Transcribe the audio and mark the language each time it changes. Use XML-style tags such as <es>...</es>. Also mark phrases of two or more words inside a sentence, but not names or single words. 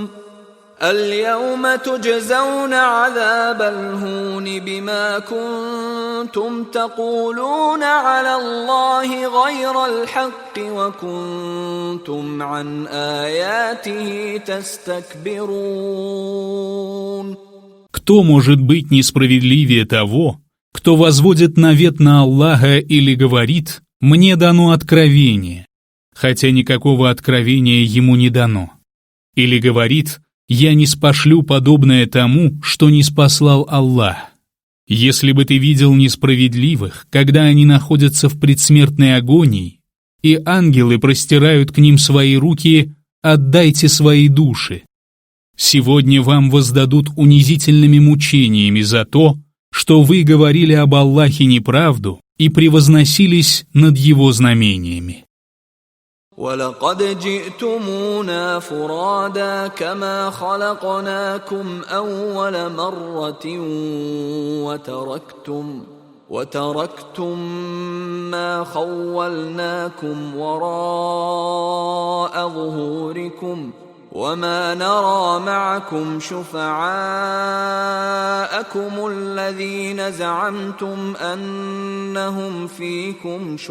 <ar>اليوم تجزون عذاب الهون بما كنتم تقولون على الله غير الحق وكنتم عن آياته تستكبرون.</ar> <ru>Кто может быть несправедливее того, кто возводит навет на Аллаха или говорит «мне дано откровение», хотя никакого откровения ему не дано, или говорит «я не спошлю подобное тому, что не спаслал Аллах». Если бы ты видел несправедливых, когда они находятся в предсмертной агонии, и ангелы простирают к ним свои руки, отдайте свои души. Сегодня вам воздадут унизительными мучениями за то, что вы говорили об Аллахе неправду и превозносились над его знамениями.</ru> <ar>وَلَقَدْ جِئْتُمُونَا فُرَادَى كَمَا خَلَقْنَاكُمْ أَوَّلَ مَرَّةٍ وَتَرَكْتُمْ مَا خَوَّلْنَاكُمْ وَرَاءَ ظُهُورِكُمْ وَمَا نَرَى مَعَكُمْ شُفَعَاءَكُمُ الَّذِينَ زَعَمْتُمْ أَنَّهُمْ فِيكُمْ</ar>